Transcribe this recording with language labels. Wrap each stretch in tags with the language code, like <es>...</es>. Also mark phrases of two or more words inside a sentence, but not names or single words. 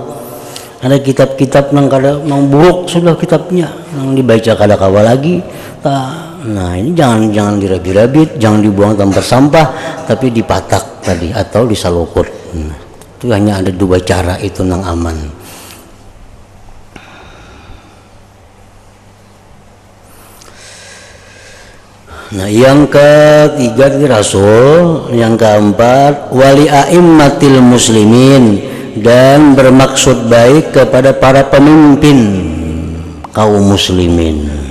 <bjn>Ada kitab-kitab yang kada buruk sudah kitabnya, yang dibaca kada kawa lagi. Nah ini jangan dirabit-rabit, jangan dibuang tempat sampah, tapi dipatak tadi atau disalukut. Nah, itu hanya ada dua cara itu nang aman.</bjn> <id>Nah yang ketiga itu Rasul, yang keempat</id> <ar>wali a'immatil muslimin,</ar> <id>dan bermaksud baik kepada para pemimpin kaum muslimin.</id>